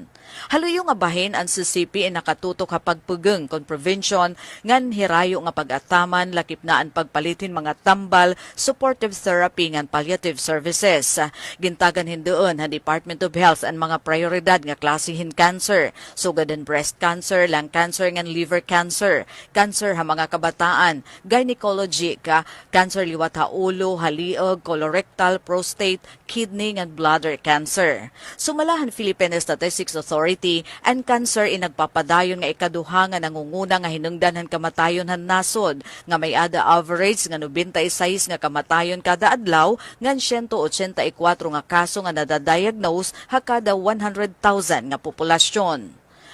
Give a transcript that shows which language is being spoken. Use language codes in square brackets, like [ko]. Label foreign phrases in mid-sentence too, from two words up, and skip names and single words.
[war] Haluyo nga bahin ang CCP ay nakatutok ha pagpugeng kon prevention ngan hirayo nga pag-ataman lakip na ang pagpalitin mga tambal, [en] supportive therapy [war] ngan [en] palliative services. [war] Gintagan hindoon ha Department of Health ang mga prioridad nga klasihin cancer, sugad and [en] breast cancer, lung cancer [war] ngan [en] liver cancer, [war] cancer ha mga kabataan, [en] gynecology cancer [war] liwat ha ulo, haliog, colorectal, prostate, kidney ngan [en] bladder cancer. [war] Sumalahan Philippine Statistics Authority, ang cancer inagpapadayon nga ikaduha nga nangunguna nga hinungdanan kamatayon han nasod nga may ada average nga 96 nga kamatayon kada adlaw ngan 184 nga kaso nga nadadiagnose ha kada 100,000 nga populasyon.